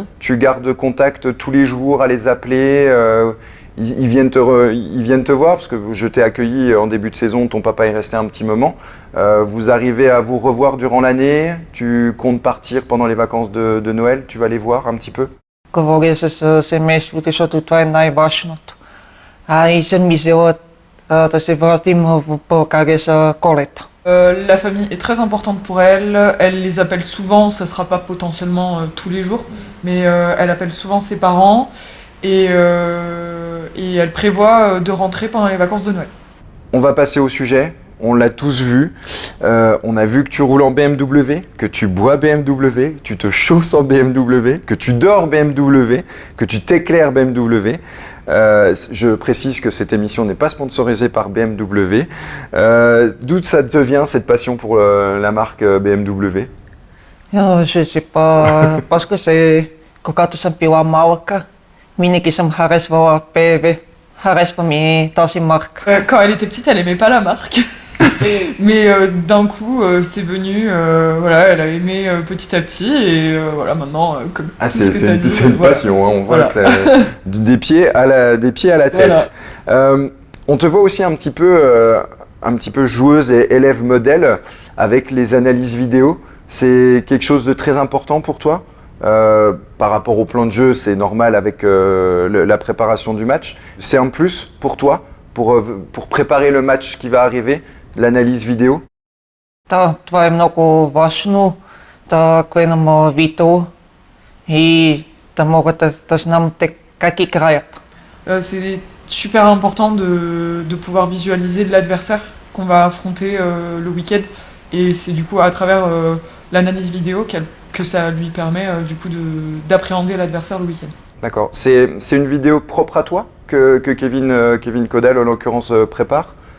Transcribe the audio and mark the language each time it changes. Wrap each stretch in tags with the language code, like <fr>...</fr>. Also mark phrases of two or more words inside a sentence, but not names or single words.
<fr>Tu gardes contact tous les jours à les appeler? Ils viennent te voir parce que je t'ai accueilli en début de saison, ton papa est resté un petit moment. Vous arrivez à vous revoir durant l'année? Tu comptes partir pendant les vacances de Noël? Tu vas les voir un petit peu?</fr> <bg>Говоря с семейството, защото това е най-важното. И съм мислила да се върнем в България за Колета.</bg> <fr>La famille est très importante pour elle. Elle les appelle souvent, ça ne sera pas potentiellement tous les jours, mais elle appelle souvent ses parents et elle prévoit de rentrer pendant les vacances de Noël. On va passer au sujet. On l'a tous vu. On a vu que tu roules en BMW, que tu bois BMW, que tu te chausses en BMW, que tu dors BMW, que tu t'éclaires BMW. Je précise que cette émission n'est pas sponsorisée par BMW. D'où ça te vient cette passion pour la marque BMW? Je sais pas, parce que c'est</fr> <bg>когато съм била малка, винаги съм харесвала BMW. Харесва ми тази марка.</bg> <fr>Quand elle était petite, elle aimait pas la marque. Mais d'un coup, c'est venu, voilà, elle a aimé petit à petit et voilà, maintenant, comme Ah, tout ce que c'est t'as une, dit, c'est une voilà. passion, hein, on voit Voilà. que ça, des pieds à la tête. On te voit aussi un petit peu joueuse et élève modèle avec les analyses vidéo. C'est quelque chose de très important pour toi? Par rapport au plan de jeu, c'est normal avec la préparation du match. C'est un plus pour toi, pour préparer le match qui va arriver, l'analyse vidéo?</fr> <bg>Да, това е много важно, да гледам видео и да мога да знам как играят.</bg> <fr>C'est super important de pouvoir visualiser l'adversaire qu'on va affronter le week-end et c'est du coup à travers l'analyse vidéo que ça lui permet du coup d'appréhender l'adversaire le week-end. D'accord. C'est une vidéo propre à toi que Kevin Caudal, en l'occurrence, prépare?</fr>